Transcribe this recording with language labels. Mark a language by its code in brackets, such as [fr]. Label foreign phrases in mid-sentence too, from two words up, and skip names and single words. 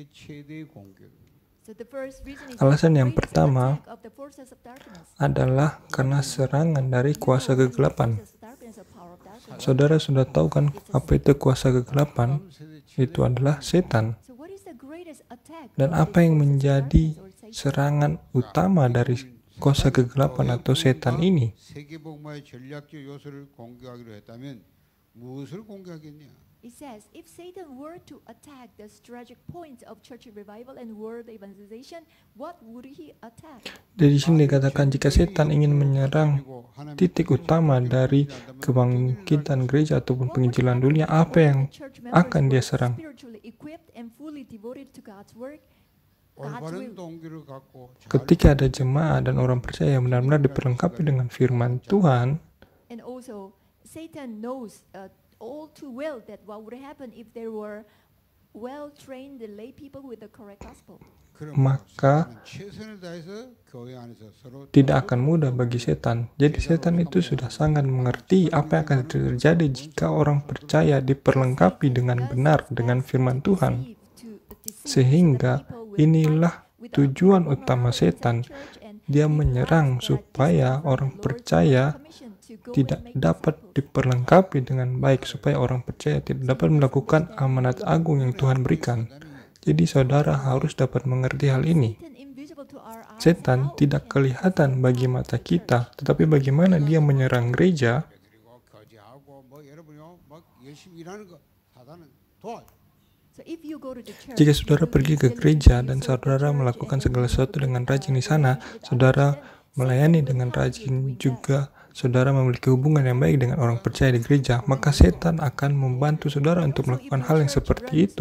[id] Alasan yang pertama adalah karena serangan dari kuasa kegelapan. Saudara sudah tahu kan apa itu kuasa kegelapan? Itu adalah setan. Dan apa yang menjadi serangan utama dari kuasa kegelapan atau setan ini? [en] It says, if Satan were to attack the strategic points of church revival and world evangelization, what would he attack? [id] Dari sini dikatakan jika setan ingin menyerang titik utama dari kebangkitan gereja ataupun penginjilan dunia, apa yang akan dia serang? [en] God's [ko] 올바른 [en] will. [ko] 동기를 갖고 잘 [id] Ketika ada jemaat dan orang percaya yang benar-benar diperlengkapi dengan firman Tuhan, [en] And also, Satan knows all too well that what would happen if there were well-trained lay people with the correct gospel. [id] maka [ko] 그러므로 최선을 다해서 교회 안에서 서로 [id] tidak akan mudah bagi setan. Jadi setan itu sudah sangat mengerti apa yang akan terjadi jika orang percaya diperlengkapi dengan benar dengan firman Tuhan. Sehingga inilah tujuan utama setan. Dia menyerang supaya orang percaya tidak dapat diperlengkapi dengan baik, supaya orang percaya tidak dapat melakukan amanat agung yang Tuhan berikan. Jadi saudara harus dapat mengerti hal ini. Setan tidak kelihatan bagi mata kita, tetapi bagaimana dia menyerang gereja. [ko] 그리고 거지하고 뭐 여러분이 막 열심히 일하는 거 사단은 도와줘. [id] Jika saudara pergi ke gereja dan saudara melakukan segala sesuatu dengan rajin di sana, saudara melayani dengan rajin, juga saudara memiliki hubungan yang baik dengan orang percaya di gereja, maka setan akan membantu saudara untuk melakukan hal yang seperti itu.